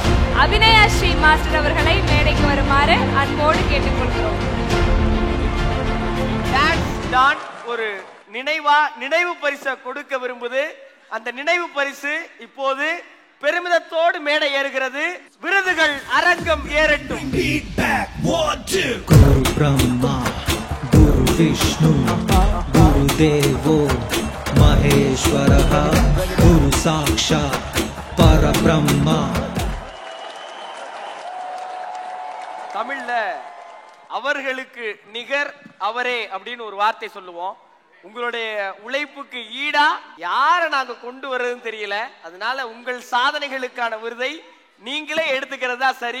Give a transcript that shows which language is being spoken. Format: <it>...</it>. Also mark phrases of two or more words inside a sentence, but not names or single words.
<ta>அபிநயா ஸ்ரீ மாஸ்டர் அவர்களை மேடைக்கு வருமாறு அன்போடு கேட்டுக்கொள்கிறோம். ஒரு நினைவு பரிசை கொடுக்க விரும்புது. அந்த நினைவு பரிசு இப்போது பெருமிதத்தோடு மேடை ஏறுகிறது. விருதுகள் அரங்கம் ஏறட்டும்.</ta> <sa>गुरु ब्रह्मा गुरु विष्णु गुरु देवो महेश्वरः गुरु साक्षात् परब्रह्म.</sa> <ta>தமிழ்ல அவர்களுக்கு நிகர் அவரே அப்படின்னு ஒரு வார்த்தை சொல்லுவோம். உங்களுடைய உழைப்புக்கு ஈடா யாரை நாங்க கொண்டு வர்றதுன்னு தெரியல. அதனால உங்கள் சாதனைகளுக்கான விருதை நீங்களே எடுத்துக்கிறதா சரி.</ta>